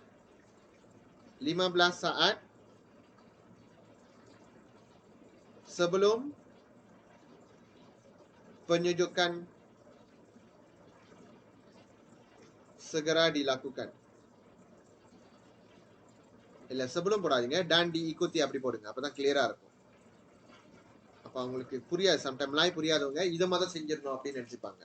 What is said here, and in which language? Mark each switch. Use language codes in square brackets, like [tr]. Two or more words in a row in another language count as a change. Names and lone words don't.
[ms] 15 saat sebelum penyejukan segera dilakukan. [ta] இல்ல, sebelum போடாதீங்க, [ms] dan diikuti [ta] அப்படி போடுங்க, அப்பதான் கிளியரா இருக்கும். அப்ப அவங்களுக்கு புரியாது, சம்டைம் லாய் புரியாதவங்க இதை மாதிரி செஞ்சிடணும் அப்படின்னு நினைச்சுப்பாங்க.